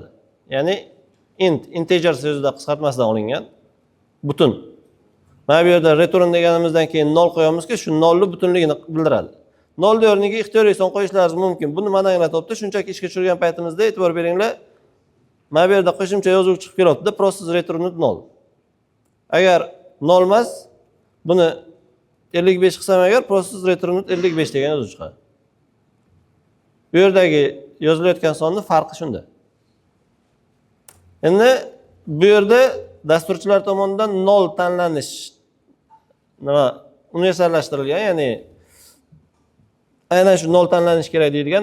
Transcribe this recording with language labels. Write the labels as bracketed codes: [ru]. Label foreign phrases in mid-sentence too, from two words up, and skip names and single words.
[uz] Ya'ni int integer so'zida qisqartmasidan olingan butun. Mana bu yerda return deganimizdan keyin 0 qo'yamizki, shu 0 ni butunligini bildiradi. 0 o'rniga ixtiyoriy son qo'yishlaringiz mumkin. Buni mana anglatyapti. Shunchaki ishga tushirgan paytimizda e'tibor beringlar. Mana bu yerda qo'shimcha yozuv chiqib kelyapti. [en] Process return 0. [uz] Agar 0 emas, buni 55 qilsam agar [en] process return 55 [uz] degan yozuv chiqadi. Bu yerdagi yozilayotgan sonning farqi shunda. Endi bu yerda dasturchilar tomonidan 0 tanlanish universallashtirilgan, ya'ni aynan shu 0 tanlanish kerak deyilgan.